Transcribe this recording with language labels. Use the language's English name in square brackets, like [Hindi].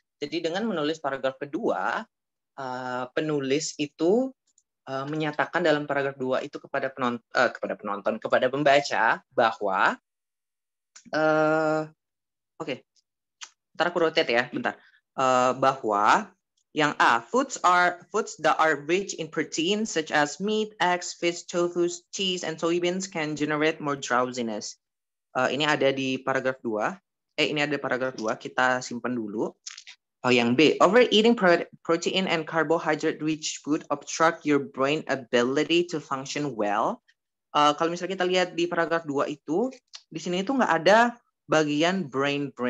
[Indonesian] Jadi dengan menulis paragraf kedua, penulis itu menyatakan dalam paragraf 2 itu kepada penonton, kepada pembaca bahwa ntar aku rotate ya, bentar. Bahwa yang A, [English] foods that are rich in protein such as meat, eggs, fish, tofu, cheese, and soybeans can generate more drowsiness. [Indonesian] Ini ada di paragraf 2. Ini ada paragraf 2, kita simpan dulu. [English] Yang B, overeating protein and carbohydrate-rich food obstruct your brain ability to function well. [Indonesian] Kalau misalnya kita lihat di paragraf 2 itu, di sini itu nggak ada bagian brain.